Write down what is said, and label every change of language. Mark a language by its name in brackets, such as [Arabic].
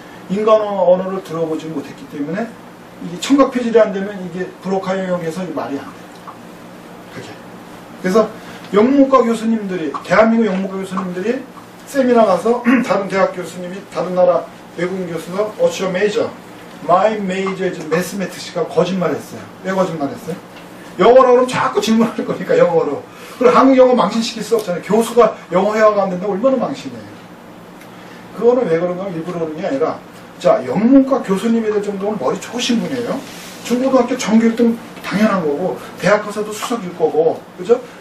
[Korean] 인간 언어를 들어보지 못했기 때문에 이게 청각 표질이 안 되면 이게 브로카 영역에서 말이 안 돼요. 그게. 그래서 영문과 교수님들이 대한민국 영문과 교수님들이 세미나 가서 다른 대학 교수님이 다른 나라 외국인 교수가 [English] What's your major? My major is mathematics가 [Korean] 거짓말했어요. 왜 거짓말했어요? 영어로 그러면 자꾸 질문할 거니까 영어로. 그리고 한국 영어 망신시킬 수 없잖아요. 교수가 영어 회화가 안 된다고 얼마나 망신해요. 그거는 왜 그런가 일부러 그런 게 아니라 자, 영문과 교수님이 될 정도면 머리 좋으신 분이에요. 중고등학교 정규 1등 당연한 거고 대학 가서도 수석일 거고 그죠?